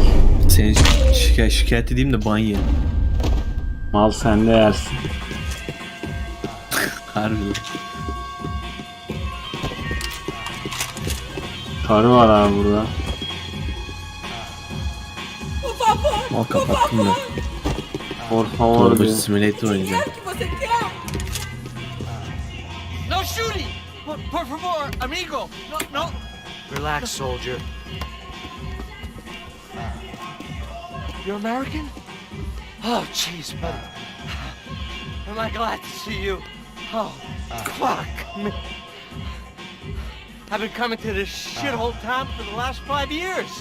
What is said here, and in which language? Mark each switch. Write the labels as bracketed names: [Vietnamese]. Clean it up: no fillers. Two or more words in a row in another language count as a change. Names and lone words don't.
[Turkish] Seni şikayet edeyim de ban ye. Mal sen de yersin. Harbiden. Karı var abi burada. Al kapattım da. [Spanish] Por favor [Turkish] Araba diyor. simulator oynayacağım. [English] No shooting! [Spanish] Por favor, amigo! No, no! [English] Relax, soldier. You're American? Oh, jeez, buddy. Am I glad to see you? Oh, fuck me. I've been coming to this shithole town for the last 5 years.